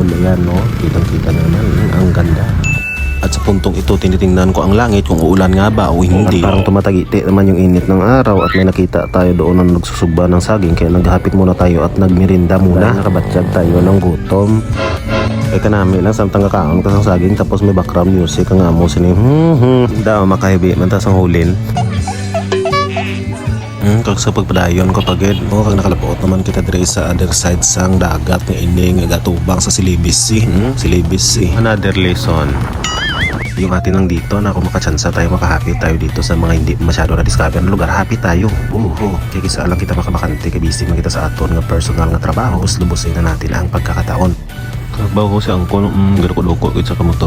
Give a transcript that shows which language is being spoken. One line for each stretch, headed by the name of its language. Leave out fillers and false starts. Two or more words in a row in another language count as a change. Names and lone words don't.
Filipino: Ayan no, kitang-kita naman ang ganda. At sa puntong ito tinitingnan ko ang langit kung uulan nga ba o hindi. At parang tumatagiti naman yung init ng araw at may nakita tayo doon na nagsusugba ng saging kaya naghapit muna tayo at nagmirinda muna. Nakabatsyag tayo ng gutom.
Hiligaynon: Kaya kanami lang samtang kakaon ka sa saging tapos may
English: background music
Hiligaynon: ang amo sining daw makahibi mantas ang hulin. Kag sa pagpadayon ko pagid o kag nakalapuot naman kita dire sa
English: other side
Hiligaynon: sang dagat nga ining gatubang sa Silibis Sea.
English: Silibis Sea. Another lesson.
Filipino: Yung atin lang dito na kung makachansa tayo makahapit tayo dito sa mga hindi masyado na discover na lugar, happy tayo.
Hiligaynon: Kaya kisa lang kita makabakante kay busy man kita sa aton nga personal nga trabaho, lubusin na natin ang pagkakataon. Trabaho ko si Angkol, garo-ko sa kamotor.